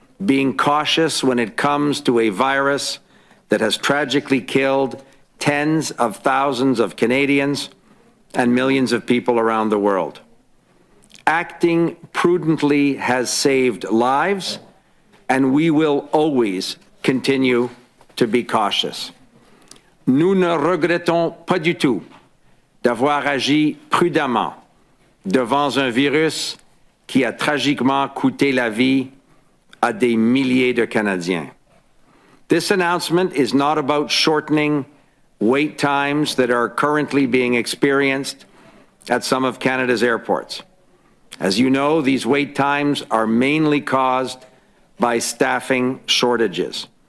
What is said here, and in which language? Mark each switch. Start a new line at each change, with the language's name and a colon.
English: being cautious when it comes to a virus that has tragically killed tens of thousands of Canadians and millions of people around the world. Acting prudently has saved lives, and we will always continue to be cautious.
French: Nous ne regrettons pas du tout d'avoir agi prudemment devant un virus qui a tragiquement coûté la vie à des milliers de Canadiens.
English: This announcement is not about shortening wait times that are currently being experienced at some of Canada's airports. As you know, these wait times are mainly caused by staffing shortages.